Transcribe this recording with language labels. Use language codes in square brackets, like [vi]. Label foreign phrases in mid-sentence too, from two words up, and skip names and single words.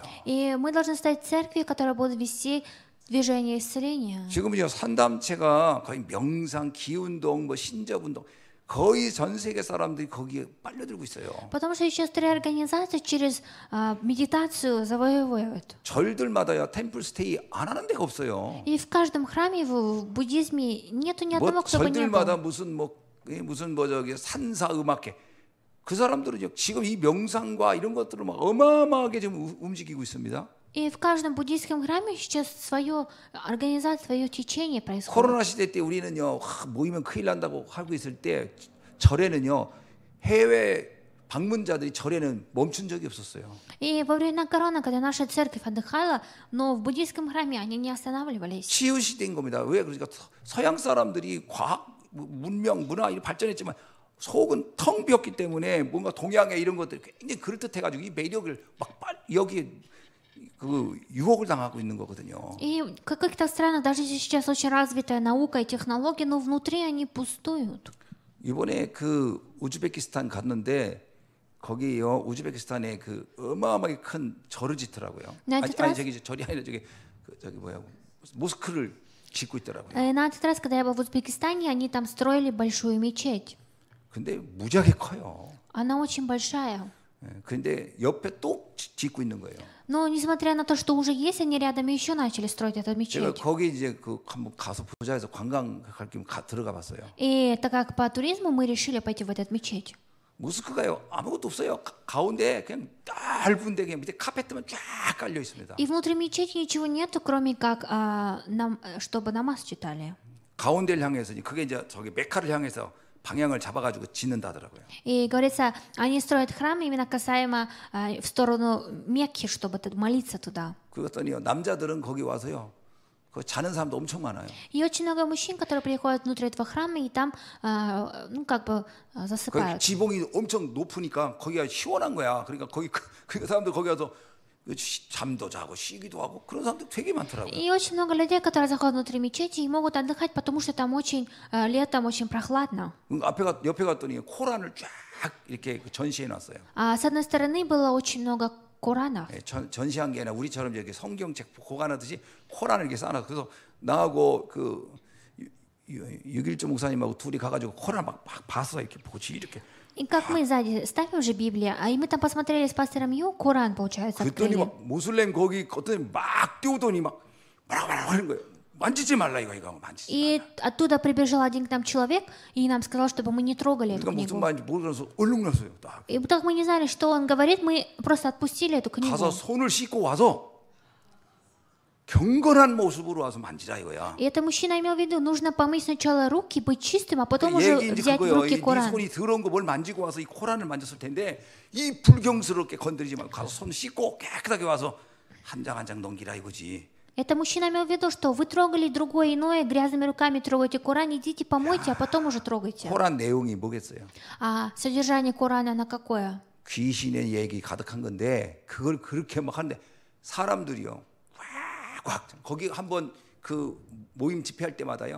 [ru] И мы должны стать церковью, которая будет вести движение исцеления. [ko] 지금은요 산담체가 거의 명상, 기운동, 뭐 신접운동 거의 전 세계 사람들이 거기에 빨려들고 있어요. [ru] Потому что сейчас 3 организации через медитацию завоевывают. [ko] 절들마다요 템플 스테이 안 하는 데가 없어요. [ru] И в каждом храме в буддизме нету ни одного, 뭐 кто бы не был. [ko] 절들마다 무슨 저기 산사 음악회 그 사람들은 지금 이 명상과 이런 것들을 막 어마어마하게 지금 움직이고 있습니다. [ru] И в каждом буддийском храме сейчас свое организация, свое течение происходит. [ko] 코로나 시대 때 우리는요 모이면 큰일 난다고 하고 있을 때 절에는요 해외 방문자들이 절에는 멈춘 적이 없었어요. [ru] И во времена короны, когда наша церковь отдыхала, но в буддийском храме они не останавливались. [ko] 치유 시대인 겁니다. 왜 그러니까 서양 사람들이 과학, 문명, 문화 이런 발전했지만 속은 텅 비었기 때문에 뭔가 동양의 이런 것들이 굉장히 그럴듯해가지고 이 매력을 막 여기 그 유혹을 당하고 있는 거거든요. [ru] И в каких-то странах даже сейчас очень развитая наука и технологии, но внутри они пустуют. [ko] 이번에 그 우즈베키스탄 갔는데 거기요 우즈베키스탄에 그 어마어마하게 큰 절을 짓더라고요. 아니 저기 절이 아니라 저기 뭐야 모스크를 짓고 있더라고요. [ru] На этот раз, когда я был в Узбекистане, они там строили большую мечеть. [ko] 근데 무지하게 커요. [ru] Она очень большая. [ko] 근데 옆에 또 짓고 있는 거예요. [ru] Но несмотря на то, что уже есть, они рядом еще начали строить эту 제가 мечеть. [ko] 거기 이제 그 한번 가서 보자 해서 관광 갈 겸 들어가 봤어요. [ru] И так как по туризму мы решили пойти в эту мечеть. [ko] 모스크가요 아무것도 없어요. 가운데 그냥 넓은데 그냥 밑에 카페트만 쫙 깔려 있습니다. [ru] И внутри мечети ничего нету, кроме как чтобы намаз читали. [ko] 가운데를 향해서 그게 이제 저기 메카를 향해서 방향을 잡아가지고 짓는다 하더라고요. [ru] И говорится, они строят храм именно касаемо в сторону Мекки, чтобы молиться туда. [ko] 그랬더니요 남자들은 거기 와서요 그 자는 사람도 엄청 많아요. [ru] И очень много мужчин, которые приходят внутрь этого храма и там, ну как бы засыпают. [ko] 지붕이 엄청 높으니까 거기가 시원한 거야. 그러니까 거기 그 사람들 거기 와서 잠도 자고 쉬기도 하고 그런 사람들 되게 많더라고요. [ru] И очень много людей, которые заходят внутрь мечети и могут отдыхать, потому что там очень летом очень прохладно. [ko] 옆에 갔더니 코란을 쫙 이렇게 전시해 놨어요. [ru] А с одной стороны было очень много Коранов. [ko] 전시한 게 아니라 우리처럼 이렇게 성경책 보관하듯이 코란을 이렇게 쌓아놨어. 그래서 나하고 그 6.1조 목사님하고 둘이 가가지고 코란 막 봤어 이렇게 보지 이렇게. [ru] И как мы сзади ставим уже Библию, и мы там посмотрели с пастором Ю, Коран, получается, 그랬더니 открыли. [ko] 막 모슬렘 거기 어떤 막 뛰어오더니 막 뭐라고 하는 거예요. 만지지 말라 이거 만지지. [ru] И оттуда прибежал один к нам человек и нам сказал, чтобы мы не трогали эту [ko] 그러니까 무슨 [ru] книгу. [ko] 말인지 모르면서 얼른 났어요. 딱. [ru] И так мы не знали, что он говорит, мы просто отпустили эту книгу. [ko] 가서 손을 씻고 와서 경건한 모습으로 와서 만지라 이거야. [ru] И это мужчина имел в виду, нужно помыть сначала руки, быть чистым, а потом уже взять в руки 네 Коран. [ko] 손이 더러운 거 뭘 만지고 와서 이 코란을 만졌을 텐데 이 불경스럽게 건드리지 말고 가서 손 씻고 깨끗하게 와서 한 장 한 장 넘기라 이거지. [ru] Это мужчина имел в виду, что вы трогали другое иное, грязными руками трогаете Коран, идите помойте, а потом уже трогайте. [ko] 코란 내용이 뭐겠어요? [ru] А содержание Корана на какое? [ko] 귀신의 얘기 가득한 건데 그걸 그렇게 막 하는데 사람들이요. 거기 한번 그 모임 집회할 때마다요.